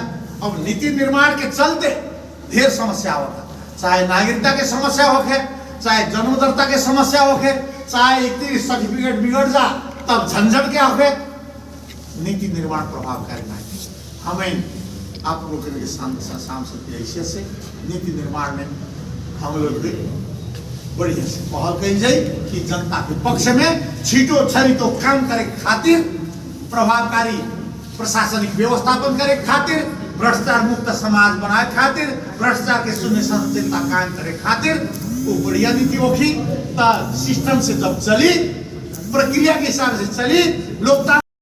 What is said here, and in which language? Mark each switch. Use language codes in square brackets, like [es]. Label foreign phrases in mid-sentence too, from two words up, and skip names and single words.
[bho] अब नीति निर्माण के चलते ढेर समस्या होता, चाहे नागरिकता के समस्या होके, चाहे जन्मदत्ता के समस्या होके, चाहे एक सर्टिफिकेट बिगड़ जा तब झंझट क्या होके नीति निर्माण प्रभावकारी नहीं। हमें आप लोग के सांसद की हैसियत से नीति निर्माण में हम लोग भी बढ़िया से पहल कही जाए कि जनता के पक्ष में [ne] छीटो छरितो [bho] काम करे खातिर, प्रभावकारी प्रशासनिक व्यवस्थापन करे खातिर, भ्रष्टाचार मुक्त समाज बनाए खातिर, भ्रष्टाचार के शून्य सहिष्णुता कायम करे खातिर वो बढ़िया नीति होगी। सिस्टम से जब चली, प्रक्रिया के हिसाब से चली, लोकतांत्रिक